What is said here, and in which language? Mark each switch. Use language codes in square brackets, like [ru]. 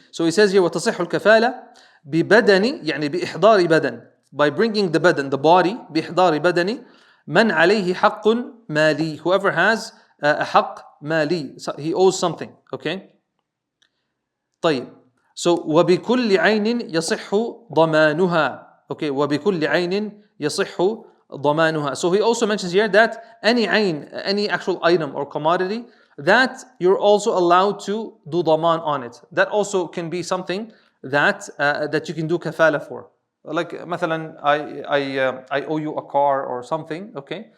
[en] So he says here, [ar] وتصح الكفالة ببدن, يعني بإحضار بدن, [en] by bringing the بدن, the body, [ar] بإحضار بدن, من عليه حق مالي, [en] whoever has a حق مالي, so he owes something, okay? [ar] طيب, [en] so [ar] وبكل عين يصح ضمانها, okay, وبكل عين يصح ضمانها. [en] So he also mentions here that any ayn, any actual item or commodity, that you're also allowed to do daman on it. That also can be something that you can do kafala for. Like [ar] مثلا [en] I owe you a car or something, okay?